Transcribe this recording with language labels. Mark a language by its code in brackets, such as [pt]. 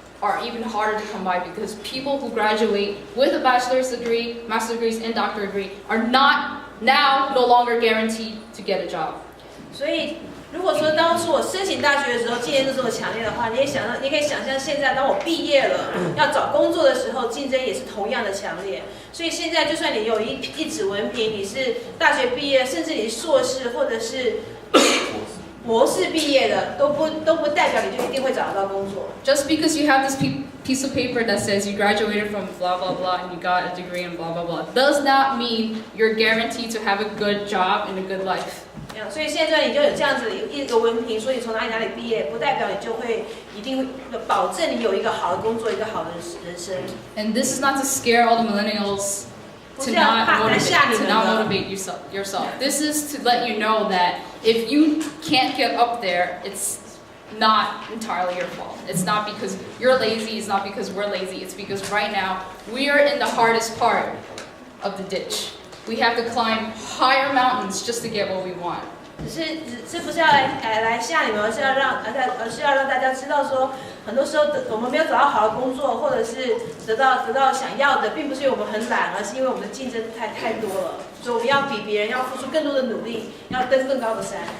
[en] are even harder to come by because people who graduate with a bachelor's degree, master's degrees, and doctorate degree are not now no longer guaranteed to get a job. [zh] 所以，如果说当初我申请大学的时候竞争就这么强烈的话，你可以想象现在当我毕业了要找工作的时候，竞争也是同样的强烈。所以现在就算你有一纸文凭，你是大学毕业，甚至你是硕士或者是博士毕业的，都不代表你就一定会找得到工作。 [en] Just because you have this piece of paper that says you graduated from blah blah blah and you got a degree in blah blah blah does not mean you're guaranteed to have a good job and a good life. [zh] 所以现在你就有这样子的一个文凭，说你从哪里毕业，不代表你就会一定会保证你有一个好的工作，一个好的人生。 [en] And this is not to scare all the millennials to not motivate yourself. This is to let you know that if you can't get up there, it's not entirely your fault. It's not because you're lazy, it's not because we're lazy, it's because right now we are in the hardest part of the ditch. We have to climb higher mountains just to get what we want. [zh] 这不是要来吓你们，而是要让大家知道说，很多时候我们没有找到好的工作，或者是得到想要的，并不是因为我们很懒，而是因为我们的竞争太多了，所以我们要比别人要付出更多的努力，要登更高的山。